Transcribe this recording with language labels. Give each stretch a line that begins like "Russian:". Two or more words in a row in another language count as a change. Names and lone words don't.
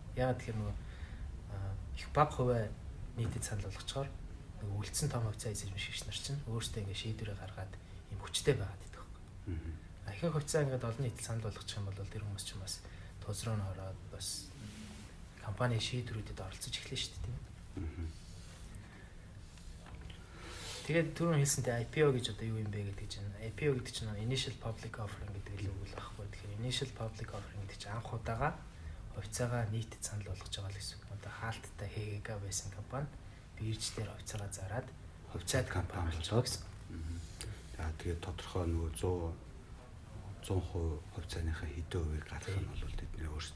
Mongolian: Яагаад тэгэхээр нөгөө их бага хувиа нийтэд санал болгочоор нөгөө үлдсэн том хувьцаа эзэмшигч нар чинь өөрсдөө ингээд шийдвэрээ гаргаад юм хүчтэй байгаад идэх байхгүй. Ихэнх хувьцаа ингээд олон нийтэд санал болгочих юм бол тэр хүмүүс чинь бас тус руу ороод бас компани шийдвэрүүдэд оролцож эхлэв шүү дээ тийм. Тэгээд түрүүн хэлсэнтэй IPO гэж одоо юу юм бэ гэдэг чинь IPO гэдэг чинь
English: initial public offering
Mongolian: гэдэг л үг л байхгүй. Тэгэхээр
English: initial public offering
Mongolian: гэдэг чинь анх удаага хувьцаагаа нийтэд санал болгож байгаа л гэсэн үг. Одоо хаалттай HGG байсан компани бирж дээр хувьцаагаа зараад хувьцаат компани болчихсон гэсэн. За тэгээд тодорхой нөгөө 100% хувьцааныхаа хэдэн хувийг гаргах нь бол тэдний өөрсдөө